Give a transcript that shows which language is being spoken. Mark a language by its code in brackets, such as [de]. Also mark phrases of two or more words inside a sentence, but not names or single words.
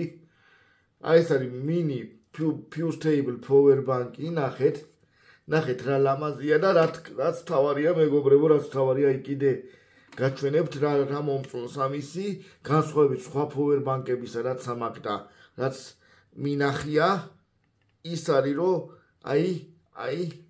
[ka] აი ეს არის mini Fuse-Stable [en] power bank- [ka] ი, ნახეთ რა ლამაზია და რაც თავარია მეგობრებო, რაც თავარია, აი კიდე გაჩვენებთ რა მომწონს ამისი განსხვავებით სხვა powerbank-ებისა, რაც ამაკ და რაც მინახია, ის არის რომ აი